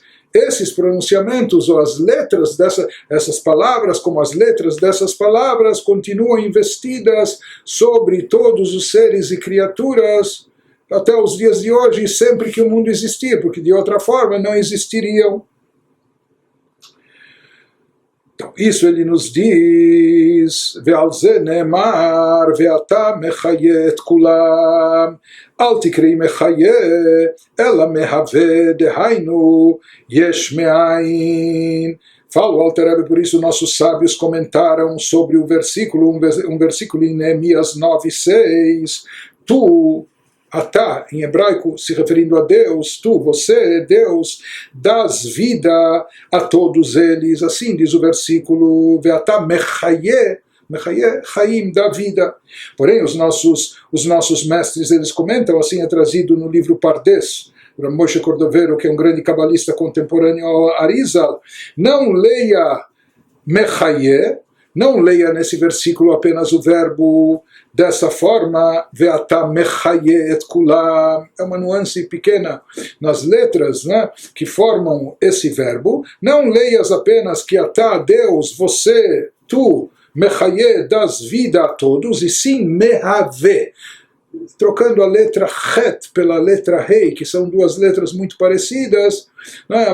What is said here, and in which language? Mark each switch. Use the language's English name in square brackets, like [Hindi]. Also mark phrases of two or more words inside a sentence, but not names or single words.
[Portuguese] Esses pronunciamentos, ou as letras essas palavras, como as letras dessas palavras, continuam investidas sobre todos os seres e criaturas até os dias de hoje, sempre que o mundo existir, porque de outra forma não existiriam. Então, isso ele nos diz, [Hebrew] ועל זה נאמר, ואתה מחיה את כולם, אל תקרי מחיה, אלא מהוה דהיינו, יש מאין, [Portuguese] Fala o Alter Rebbe, por isso nossos sábios comentaram sobre o versículo, um versículo em Neemias 9:6, tu, Atá, em hebraico, se referindo a Deus, tu, você, Deus, dás vida a todos eles. Assim diz o versículo, [Hebrew] ואתה מחיה, חיים, [Portuguese] da vida. Porém, os nossos mestres, eles comentam, assim é trazido no livro Pardes, Rav Moshe Cordovero, que é um grande cabalista contemporâneo ao Arizal, não leia mechaye, não leia nesse versículo apenas o verbo dessa forma, [Hebrew] ואתה מחיה את כולם, [Portuguese] é uma nuance pequena nas letras, né, que formam esse verbo. Não leias apenas que atá, Deus, você, tu, mechaye, das vida a todos, e sim mehave, trocando a letra Het pela letra Rei, que são duas letras muito parecidas, não é?